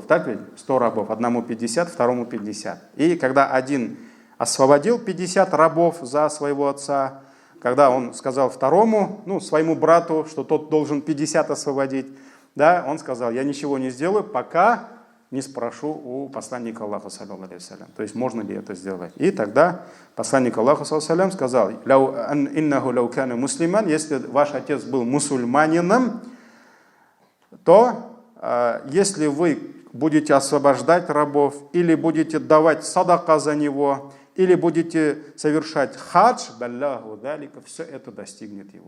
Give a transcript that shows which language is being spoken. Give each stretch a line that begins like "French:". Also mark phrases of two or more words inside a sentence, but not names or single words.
Russian: Так ведь? 100 рабов. Одному 50, второму 50. И когда один освободил 50 рабов за своего отца, когда он сказал второму, своему брату, что тот должен 50 освободить, да, он сказал: я ничего не сделаю, пока не спрошу у посланника Аллаха,
Arabic: صلى الله عليه وسلم.
Russian: То есть можно ли это сделать? И тогда посланник Аллаха,
Arabic: صلى الله عليه وسلم,
Russian: сказал:
Arabic: «إنه لو كان مسلما»,
Russian: если ваш отец был мусульманином, то если вы будете освобождать рабов, или будете давать садака за него, или будете совершать хадж, все это достигнет его.